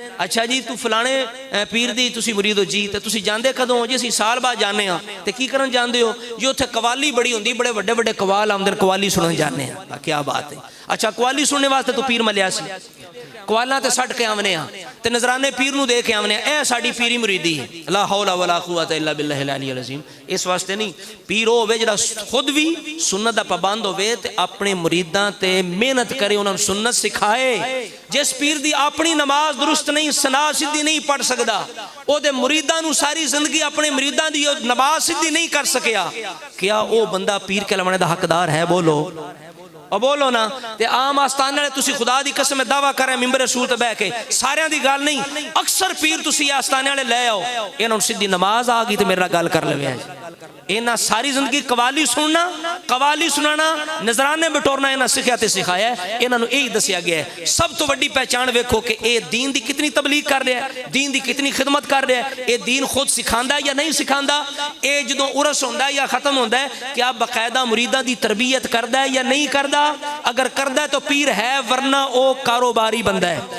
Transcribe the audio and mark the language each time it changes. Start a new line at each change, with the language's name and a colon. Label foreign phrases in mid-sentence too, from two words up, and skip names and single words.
Punjabi: اچھا جی تو فلانے پیر دی تسی مرید ہو جی، تو تسی جاندے کدوں ہو جی? اسیں سال بعد جانے ہاں۔ تو کی کرن جاندے ہو جی? اوتھے قوالی بڑی ہوندی، بڑے وڈے وڈے قوال آمدن، قوالی سنن جانے ہاں.
Urdu: کیا بات ہے.
Punjabi: اچھا قوالی سننے واسطے تو پیر ملیا سی، قوالاں تے سٹ کے آونے ہاں، تے نذرانے پیر نوں دے کے آونے. اے ساڈی پیری مریدی ہے.
Arabic: لا حول ولا قوة إلا بالله العلي العظيم.
Punjabi: اس واسطے نہیں، پیر ہووے جیہڑا خود بھی سنت دا پابند ہووے تے اپنے مریداں تے محنت کرے، انہاں نوں سنت سکھائے. جس پیر دی اپنی نماز درست نہیں، ثنا سیدھی نہیں پڑھ سکدا، اودے مریداں نوں ساری زندگی اپنے مریداں دی نماز سیدھی نہیں کر سکیا، کیا وہ بندہ پیر کہلانے دا حقدار ہے? بولو اور بولو نا. تے عام آستان والے تسی خدا دی قسم دعویٰ کر رہے منبر رسول تے بہہ کے، ساریاں دی گل نہیں، اکثر پیر تسی آستانے والے لے آؤ، انہاں نوں سیدھی نماز آ گئی تو میرے نال گل کر لوے. انہاں ساری زندگی قوالی سننا، قوالی سنانا، نذرانے بٹورنا انہاں سکھایا تے سکھایا ہے. انہاں نوں یہی دسیا گیا ہے. سب تو وڈی پہچان ویکھو کہ یہ دین دی کتنی تبلیغ کر رہا ہے، دین دی کتنی خدمت کر رہا ہے. یہ دین خود سکھاندا ہے یا نہیں سکھاندا؟ یہ جدوں عرس ہوندا ہے یا ختم ہوندا ہے، کیا باقاعدہ مریداں دی تربیت کردا ہے یا نہیں کردا? اگر کردا ہے تو پیر ہے، ورنہ وہ کاروباری بندہ ہے.